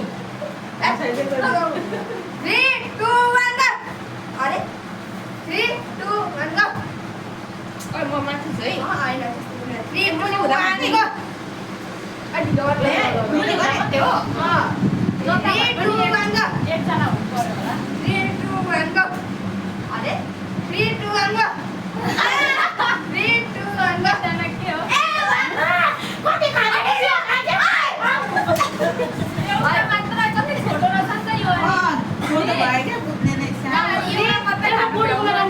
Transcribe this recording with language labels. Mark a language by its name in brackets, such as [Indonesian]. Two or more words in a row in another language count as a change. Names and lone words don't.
[Nepali] 3 2 1 go. अरे 3 2 1 go. ओइ म माथि छु है होइन 3 2 1 go. अनि डरले मैले गरेको थियो 3 2 1 go. एकजना हुनु पर्यो होला 3 2 1 go. अरे 3 2 1 go. 3 2 1 go. के हो ए कति खाने थियो अरे मात्र कति छोटो रहेछ नि त यो छोटो भयो क्या कुद्ने नै सानो यो मात्रै खानु